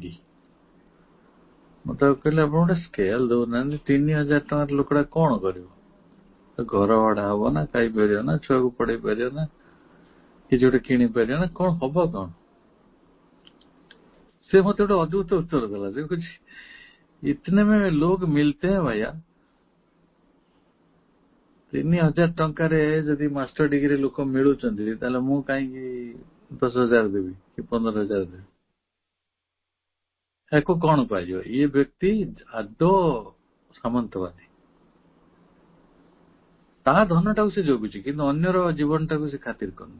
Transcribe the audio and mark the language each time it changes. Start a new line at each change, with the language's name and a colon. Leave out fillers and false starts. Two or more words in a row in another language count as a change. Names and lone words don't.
Odia: ମୁଁ ତାକୁ କହିଲି ଆପଣ ଗୋଟେ ସ୍କେଲ ଦଉନାହାନ୍ତି, 3000 ଟଙ୍କାର ଲୋକଟା କଣ କରିବ? ଘର ଭଡା ହବ ନା, ଖାଇପାରିବ ନା, ଛୁଆକୁ ପଢେଇ ପାରିବ ନା, କିଛି ଗୋଟେ କିଣି ପାରିବ ନା, କଣ ହବ କଣ? ସେ ମତେ ଗୋଟେ ଅଦ୍ଭୁତ ଉତ୍ତର ଦେଲା, ଦେଖୁଛି
Hindi: इतने में लोग मिलते हैं भैया।
Odia: 3000 ଟଙ୍କାରେ ଯଦି
English: master degree
Odia: ଲୋକ ମିଳୁଛନ୍ତି, ତାହେଲେ ମୁଁ କାହିଁକି 10,000 ଦେବି କି 15,000 ଦେବି? ୟାକୁ କଣ କୁହାଯିବ? ଇଏ ବ୍ୟକ୍ତି ଆଦୌ ସାମନ୍ତବାଦୀ। ତା ଧନଟାକୁ ସେ ଜଗୁଛି, କିନ୍ତୁ ଅନ୍ୟର ଜୀବନଟାକୁ ସେ ଖାତିର କରୁନି।